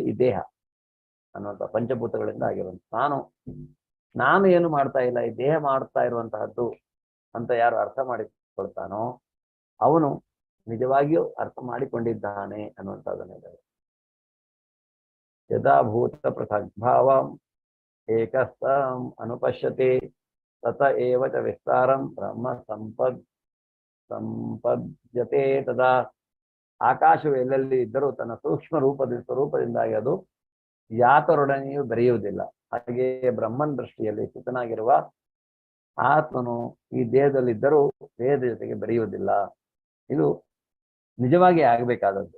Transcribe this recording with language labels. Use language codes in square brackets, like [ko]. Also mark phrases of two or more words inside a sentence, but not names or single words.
[kn] ಈ ದೇಹ ಅನ್ನುವಂಥ ಪಂಚಭೂತಗಳಿಂದ ಆಗಿರುವಂತ ನಾನು ಏನು ಮಾಡ್ತಾ ಇಲ್ಲ, ಈ ದೇಹ ಮಾಡ್ತಾ ಇರುವಂತಹದ್ದು ಅಂತ ಯಾರು ಅರ್ಥ ಮಾಡಿಕೊಳ್ತಾನೋ ಅವನು ನಿಜವಾಗಿಯೂ ಅರ್ಥ ಮಾಡಿಕೊಂಡಿದ್ದಾನೆ ಅನ್ನುವಂಥದ್ದನ್ನ ಹೇಳಿದ್ದಾರೆ. [sa] ಯಥಾಭೂತ ಪೃಥಗ್ಭಾವಂ ಏಕಸ್ಥಂ ಅನುಪಶ್ಯತೆ ತತ ಏವ ಚ ವಿಸ್ತಾರಂ ಬ್ರಹ್ಮ ಸಂಪದ್ಯತೆ ತದಾ. [kn] ಆಕಾಶವು ಎಲ್ಲೆಲ್ಲಿ ಇದ್ದರೂ ತನ್ನ ಸೂಕ್ಷ್ಮ ಸ್ವರೂಪದಿಂದಾಗಿ ಅದು ಯಾತರೊಡನೆಯೂ ಬೆರೆಯುವುದಿಲ್ಲ. ಹಾಗೆಯೇ ಬ್ರಹ್ಮನ್ ದೃಷ್ಟಿಯಲ್ಲಿ ಸ್ಥಿತನಾಗಿರುವ ಆತ್ಮನು ಈ ದೇಹದಲ್ಲಿದ್ದರೂ ದೇಹದ ಜೊತೆಗೆ ಬೆರೆಯುವುದಿಲ್ಲ. ಇದು ನಿಜವಾಗಿ ಆಗಬೇಕಾದದ್ದು.